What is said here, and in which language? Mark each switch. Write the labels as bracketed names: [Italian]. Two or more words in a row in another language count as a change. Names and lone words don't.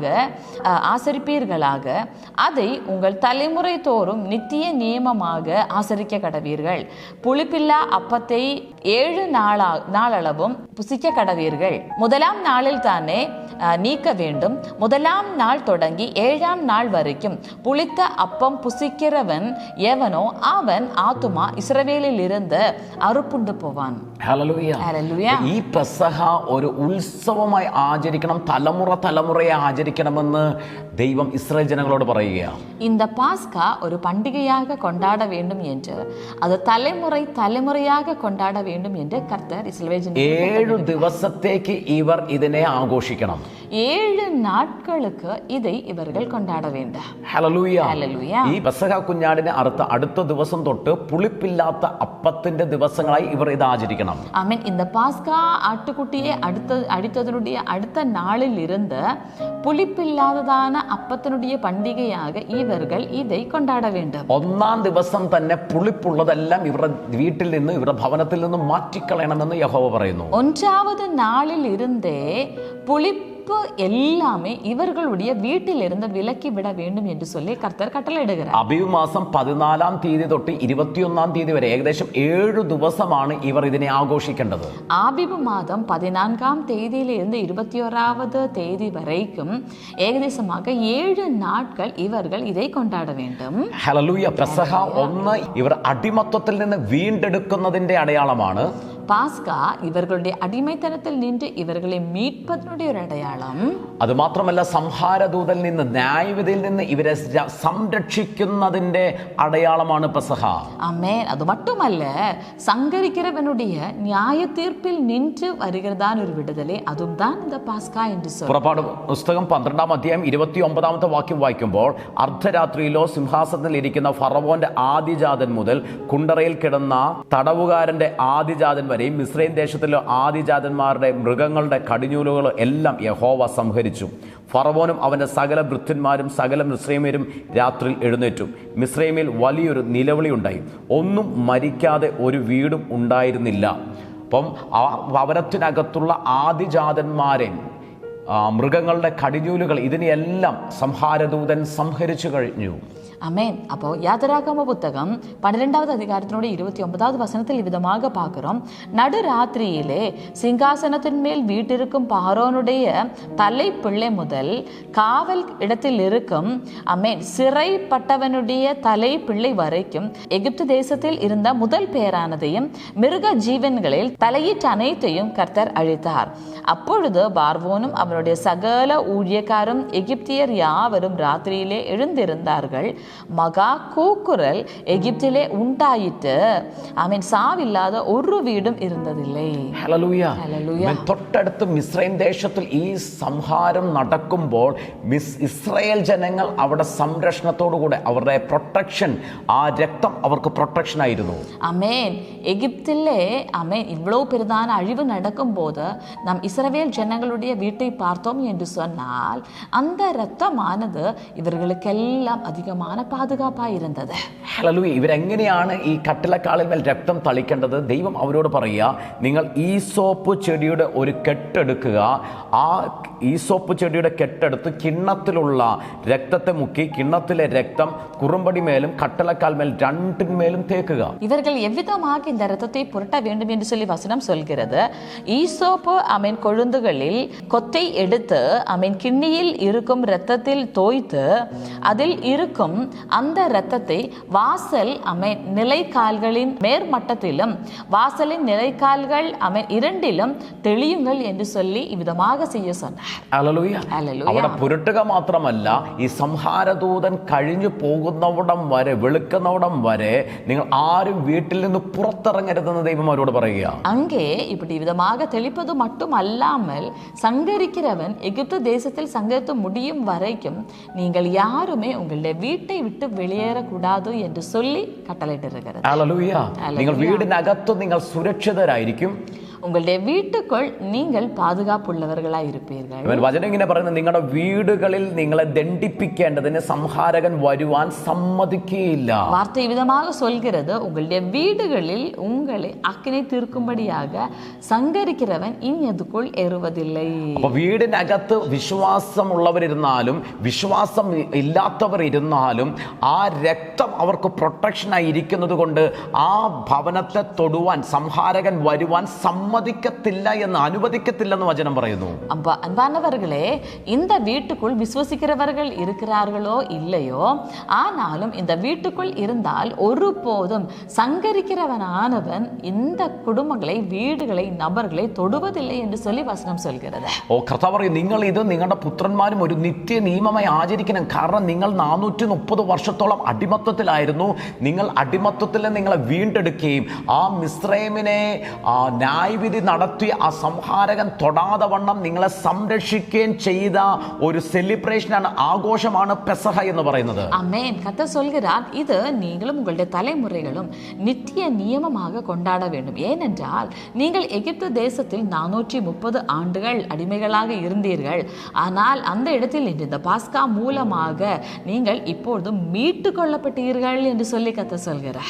[Tamil] ஆசரிப்பீர்களாக, அதை உங்கள் தலைமுறை தோறும் நித்திய நியமமாக ஆசரிக்க கடவீர்கள், புளிப்பில்லா அப்பத்தை 7 நாளளவும் புசிக்க கடவீர்கள், 1ஆம் நாளில் தானே நீக்க வேண்டும், 1ஆம் நாள் தொடங்கி 7ஆம் நாள் வரைக்கும் புளித்த அப்பம் புசிக்கிறவன் எவனோ அவன் ஆத்துமா இஸ்ரவேலில் இருந்து அறுப்புண்டு போவான். [Malayalam] ഹല്ലേലൂയ. ഈ പെസഹ ഒരു ഉത്സവമായി ആചരിക്കണം, തലമുറ തലമുറയെ ആചരിക്കണമെന്ന് ദൈവം ഇസ്രായേൽ ജനങ്ങളോട് പറയുകയാണ്. [Tamil] இந்த பாஸ்கா ஒரு பண்டிகையாக கொண்டாட வேண்டும் என்று, அது தலைமுறை தலைமுறையாக கொண்டாட வேண்டும் என்று கர்த்தர் இஸ்ரவேல் ஜனங்களுக்கு [Malayalam] 7 ദിവസത്തേക്ക് ഇവർ ഇതിനെ ആഘോഷിക്കണം. [Tamil] 7 നാட்களுக்கு இதை இவர்கள் கொண்டாட வேண்டும். [Malayalam] ഹല്ലേലൂയ. ഹല്ലേലൂയ. ഈ പെസഹ കുഞ്ഞാടിനെ അടുത്ത ദിവസം തൊട്ട് പുളിപ്പില്ലാത്ത അപ്പത്തിന്റെ ദിവസങ്ങളായി ഇവർ ഇത് ആചരിക്കണം. [Tamil] ஆமென். இந்த பாஸ்கா ஆட்டுக்குட்டியை அடித்ததனுடைய அடுத்த நாளில் இருந்து புளிப்பில்லாததான அப்பத்தினுடைய பண்டிகையாக இவர்கள் இதை கொண்டாட வேண்டும். [Malayalam] 1-ാം ദിവസം തന്നെ പുളിപ്പുള്ളതെല്ലാം ഇവരുടെ വീട്ടിൽ നിന്ന് ഇവരുടെ ഭവനത്തിൽ നിന്ന് മാറ്റിക്കളയണമെന്ന് യഹോവ പറയുന്നു. [Tamil] 1வது நாளில் இருந்தே புளிப்பு எல்லாமே இவர்களுடைய வீட்டிலிருந்து விலக்கி விட வேண்டும் என்று சொல்லி கர்த்தர் கட்டளையிடுகிறார். [Malayalam] അബീബ് മാസം 14-ാം തീയതി തൊട്ട് 21-ാം തീയതി വരെ ഏകദേശം 7 ദിവസമാണ് ഇവർ ഇതിനെ ആഘോഷിക്കേണ്ടത്. [Tamil] ஆபிபு மாதம் 14ஆம் தேதியிலிருந்து 21வது தேதி வரைக்கும் ஏகദേശமாக 7 நாட்கள் இவர்கள் இதை கொண்டாட வேண்டும். [Malayalam] ഹല്ലേലൂയ. പെസഹ 1 ഇവർ അടിമത്തത്തിൽ നിന്ന് വീണ്ടെടുക്കുന്നതിന്റെ അടയാളമാണ്. [Tamil] பாஸ்கா இவர்களுடைய அடிமைத்தனத்தில் நின்று இவர்களை மீட்பதனுடைய ஒரு அடையாளம். [Malayalam] അത് മാത്രമല്ല, സംഹാരദൂതനിൽ നിന്ന് ന്യായവിധിയിൽ നിന്ന് ഇവരെ സംരക്ഷിക്കുന്നതിന്റെ അടയാളമാണ് പെസഹ. [Tamil] ஆமென். அது மட்டுமல்ல, சங்கரிக்கிறவனுடைய நியாய தீர்ப்பில் நின்று வருகிறதான ஒரு விடுதலை, அதுவும் தான் இந்த பாஸ்கா என்று சொல்றோம். [Malayalam] പുറപ്പാട് പുസ്തകം 12-ാം അധ്യായം 29-ാമത്തെ വാക്യം വായിക്കുമ്പോൾ, അർദ്ധരാത്രിയിലോ സിംഹാസനത്തിൽ ഇരിക്കുന്ന ഫറവോന്റെ ആദിജാതൻ മുതൽ കുണ്ടറയിൽ കിടന്ന തടവുകാരന്റെ ആദിജാതൻ വരെയും മിസ്രൈം ദേശത്തിലെ ആദിജാതന്മാരുടെ മൃഗങ്ങളുടെ കടിഞ്ഞൂലുകൾ എല്ലാം യഹോവ സംഹരിച്ചു. ഫറവോനും അവന്റെ സകല ഭൃത്യന്മാരും സകല മിസ്രൈമ്യരും രാത്രിയിൽ എഴുന്നേറ്റു. മിസ്രൈമിൽ വലിയൊരു നിലവിളി ഉണ്ടായി, ഒന്നും മരിക്കാതെ ഒരു വീടും ഉണ്ടായിരുന്നില്ല. അപ്പം ഭവനത്തിനകത്തുള്ള ആദിജാതന്മാരെ, മൃഗങ്ങളുടെ കടിഞ്ഞൂലുകൾ, ഇതിനെയെല്ലാം സംഹാരദൂതൻ സംഹരിച്ചു കഴിഞ്ഞു. [Tamil] அமேன். அப்போ யாத்திராகம புத்தகம் 12வது அதிகாரத்தினுடைய 29வது வசனத்தில் விதமாக பார்க்கிறோம், நடுராத்திரியிலே சிங்காசனத்தின் மேல் வீட்டிருக்கும் பார்வோனுடைய தலை பிள்ளை முதல் காவல் இடத்தில் இருக்கும் அமேன் சிறைப்பட்டவனுடைய தலை பிள்ளை வரைக்கும் எகிப்து தேசத்தில் இருந்த முதல் பேரானதையும் மிருக ஜீவன்களில் தலையீட்டு அனைத்தையும் கர்த்தர் அழித்தார். அப்பொழுது பார்வோனும் அவனுடைய சகல ஊழியக்காரும் எகிப்தியர் யாவரும் ராத்திரியிலே எழுந்திருந்தார்கள். மகா கூக்குரல் எகிப்திலே உண்டாயிட்டு, ஆமென், சாவில்லாத ஒரு വീടും ഇരുന്നതില്ലേ. [Malayalam] ഹല്ലേലൂയ. തൊട്ടടുത്ത് മിസ്രൈം ദേശത്തിൽ ഈ സംഹാരം നടക്കുമ്പോൾ ഇസ്രായേൽ ജനങ്ങൾ അവിടെ സംരക്ഷണത്തോടുകൂടെ, അവരുടെ പ്രൊട്ടക്ഷൻ, ആ രക്തം അവർക്ക് പ്രൊട്ടക്ഷൻ ആയിരുന്നു. ആമേൻ. [Tamil] எகிப்திலே இவ்வளவு பெரிதான அழிவு நடக்கும்போது நாம் இஸ்ரவேல் ஜனங்களுடைய வீட்டை பார்த்தோம் என்று சொன்னால் அந்த இரத்தமானது ഇവர்களுக்கெல்லாம் அதிகமான பாதுகாப்பாக இருந்தது. [Malayalam] ഹല്ലേലൂയ. ഇവരെങ്ങനെയാണ് ഈ കട്ടിലക്കാലിൽ മേൽ രക്തം തളിക്കേണ്ടത്? ദൈവം അവരോട് പറയുക, നിങ്ങൾ ഈസോപ്പ് ചെടിയുടെ ഒരു കെട്ടെടുക്കുക, ആ ഈസോപ്പ് ചെടിയുടെ കെട്ടെടുത്ത് കിണ്ണത്തിലുള്ള രക്തത്തെ മുക്കി കിണ്ണത്തിലെ രക്തം കുറുമ്പടി മേലും കട്ടിലക്കാൽ മേൽ രണ്ടിന്മേലും തേക്കുക. [Tamil] இவர்கள் எவ்விதமாக இந்த இரத்தத்தை புரட்ட வேண்டும் என்று சொல்லி வசனம் சொல்கிறது. ஈசோப்பு கொழுந்துகளில் கொத்தை எடுத்து கிண்ணியில் இருக்கும் இரத்தத்தில் தோய்த்து அதில் இருக்கும் அந்த இரத்தத்தை வாசல் நிலைக்கால்களின் மேற்மட்டத்திலும் வாசலின் நிலைக்கால்கள் இரண்டிலும் தெளியுங்கள் என்று சொல்லி இவ்விதமாக செய்ய சொன்னார். [Malayalam] അവിടെ പുരട്ടുക മാത്രമല്ല, ഈ സംഹാരദൂതൻ കഴിഞ്ഞു പോകുന്നവിടം വരെ, വെളുക്കുന്നവിടം വരെ നിങ്ങൾ ആരും വീട്ടിൽ നിന്ന് പുറത്തിറങ്ങരുതെന്ന് ദൈവം അവരോട് പറയുക. [Tamil] அங்கே இப்படி விதமாக தெளிப்பது மட்டுமல்லாமல் சங்கரிக்கிறவன் எகிப்து தேசத்தில் சங்கரித்து முடியும் வரைக்கும் நீங்கள் யாருமே உங்களுடைய வீட்டை விட்டு வெளியேறக்கூடாது என்று சொல்லி கட்டளையிட்டிருக்கிறது. [Malayalam] നിങ്ങൾ വീടിനകത്ത് നിങ്ങൾ സുരക്ഷിതരായിരിക്കും. [Tamil] உங்களுடைய வீட்டுக்குள் நீங்கள் பாதுகாப்புள்ளவர்களாய் இருப்பீர்கள். [Malayalam] വചനം ഇങ്ങനെ പറയുന്നത്, നിങ്ങളുടെ വീടുകളിൽ നിങ്ങളെ ദണ്ഡിപ്പിക്കേണ്ടതിന് സംഹാരകൻ വരുവാൻ സമ്മതിക്കുകയില്ല. [Tamil] வார்த்தை விதமாக சொல்கிறது, உங்களுடைய வீடுகளில் உங்களை அக்கினை தீர்க்கும்படியாக சங்கரிக்கிறவன் இனி அதுக்குள் ஏறுவதில்லை. [Malayalam] അപ്പോൾ വീടിനകത്ത് വിശ്വാസമുള്ളവരിരുന്നാലും വിശ്വാസം ഇല്ലാത്തവർ ഇരുന്നാലും ആ രക്തം അവർക്ക് പ്രൊട്ടക്ഷനായി ഇരിക്കുന്നത് കൊണ്ട് ആ ഭവനത്തെ തൊടുവാൻ സംഹാരകൻ വരുവാൻ സമ്മതിക്കത്തില്ല എന്ന്, അനുവദിക്കത്തില്ലെന്ന് വചനം പറയുന്നു. [Tamil] அன்பானவர்களே, இந்த வீட்டுக்குள் விசுவசிக்கிறவர்கள் இருக்கிறார்களோ இல்லையோ, ஆனாலும் இந்த வீட்டுக்குள் இருந்தால் ஒருபோதும் சங்கரிக்கிறவனானவன் இந்த குடும்பங்களை, வீடுகளை, நபர்களை தொடுவதில்லை என்று சொல்லி வசனம் சொல்கிறது. [Malayalam] കർത്താവ് പറയും, നിങ്ങൾ ഇത് നിങ്ങളുടെ പുത്രന്മാരും ഒരു നിത്യ നിയമമായി ആചരിക്കണം. കാരണം നിങ്ങൾ 430 വർഷത്തോളം അടിമത്തത്തിലായിരുന്നു. നിങ്ങൾ അടിമത്തത്തിൽ നിങ്ങളെ വീണ്ടെടുക്കുകയും ആ മിസ്രൈമിനെ ന്യായവിധി നടത്തി ആ സംഹാരകൻ തൊടാതെ വണ്ണം നിങ്ങളെ സംരക്ഷിക്കുകയും ചെയ്ത ഒരു സെലിബ്രേഷനാണ്, ആഘോഷമാണ് പെസഹ എന്ന് പറയുന്നത്. ആമേൻ. [Tamil] கர்த்தர் சொல்கிறார், இது நீங்களும் உங்களுடைய தலைமுறைகளும் நித்திய நியமமாக கொண்டாட வேண்டும். ஏனென்றால் நீங்கள் எகிப்து தேசத்தில் 430 ஆண்டுகள் அடிமைகளாக இருந்தீர்கள். ஆனால் அந்த இடத்தில் இந்த பாஸ்கா மூலமாக நீங்கள் இப்பொழுது மீட்டு கொள்ளப்பட்டீர்கள் என்று சொல்லி கர்த்தர் சொல்கிறார்.